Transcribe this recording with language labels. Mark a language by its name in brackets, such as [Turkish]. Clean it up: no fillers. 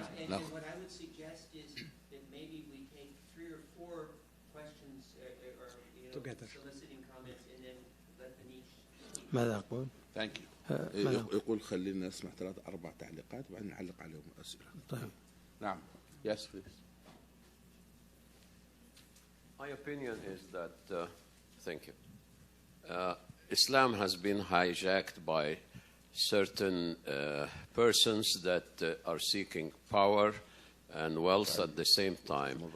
[English] And what I would suggest is that maybe we take 3 or 4 questions or together, soliciting comments, and then let them each. [Arabic] ماذا أقول؟ [English] Thank you. [Arabic] يقول خلينا نسمع 3 4 تعليقات وبعدين نعلق عليهم أسئلة. طيب. نعم. [English] Yes, please. My opinion is that, thank you, Islam has been hijacked by certain persons that are seeking power and wealth at the same time.